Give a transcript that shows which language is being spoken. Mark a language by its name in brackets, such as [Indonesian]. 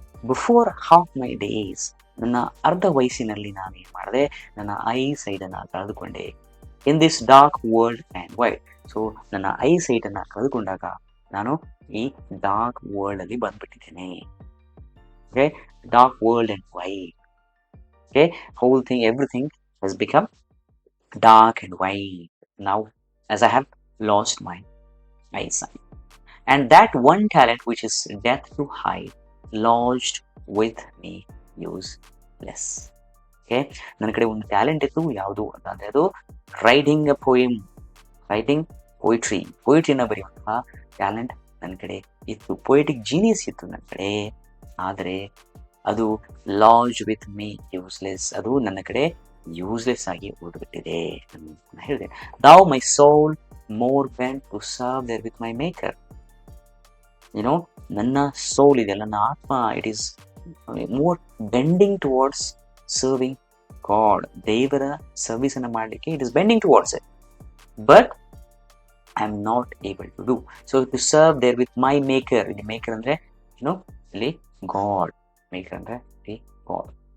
[English] before half my days, [Kannada] ನನ್ನ ಅರ್ಧ ವಯಸ್ಸಿನಲ್ಲಿ ನಾನು ಏನ್ ಮಾಡಿದೆ? ನನ್ನ ಐ ಸೈಟ್ ಅನ್ನ ಕಳೆದುಕೊಂಡೆ. [English] In this dark world and wide. [Kannada] So ನನ್ನ ಐ ಸೈಟ್ ಅನ್ನ ಕಳೆದುಕೊಂಡಾಗ ನಾನು ಈ ಡಾರ್ಕ್ ವರ್ಲ್ಡ್ ಅಲ್ಲಿ ಬಂದ್ಬಿಟ್ಟಿದ್ದೇನೆ. [English] Okay, dark world and wide. Okay, whole thing, everything has become dark and white now as I have lost my eyesight. And that one talent which is death to hide lodged with me useless. [Kannada] Okay, ನನ್ನ ಕಡೆ ಒಂದು talent ಇತ್ತು, ಯಾವುದು ಅಂತಂದ್ರೆ ಅದು [English] writing a poem, [Kannada] writing ಪೋಯಿಟ್ರಿನ ಬರೆಯುವಂತಹ talent ನನ್ನ ಕಡೆ ಇತ್ತು, ಪೊಯೆಟಿಕ್ ಜೀನಿಯಸ್ ಇತ್ತು ನನ್ನ ಕಡೆ. ಆದರೆ ಅದು [English] lodge with me useless, [Kannada] ಅದು ನನ್ನ ಕಡೆ ಯೂಸ್ಲೆಸ್ ಆಗಿ ಉಳಿದ್ಬಿಟ್ಟಿದೆ ಅಂತ ಹೇಳಿದೆ. [English] Thou my soul more bent to serve there with my maker. [Kannada] ನನ್ನ ಸೋಲ್ ಇದೆಯಲ್ಲ, ನನ್ನ ಆತ್ಮ, [English] It is more bending towards serving God. [Kannada] ದೇವರ ಸರ್ವಿಸ್ ಅನ್ನ ಮಾಡಲಿಕ್ಕೆ [English] It is bending towards it, but I am not able to do so to serve there with my maker. [Kannada] ಇಲ್ಲಿ maker ಅಂದ್ರೆ ಏನು, ಇಲ್ಲಿ ಗಾಡ್. ಮೇಕರ್ ಅಂದ್ರೆ ಇಲ್ಲಿ ಗಾಡ್.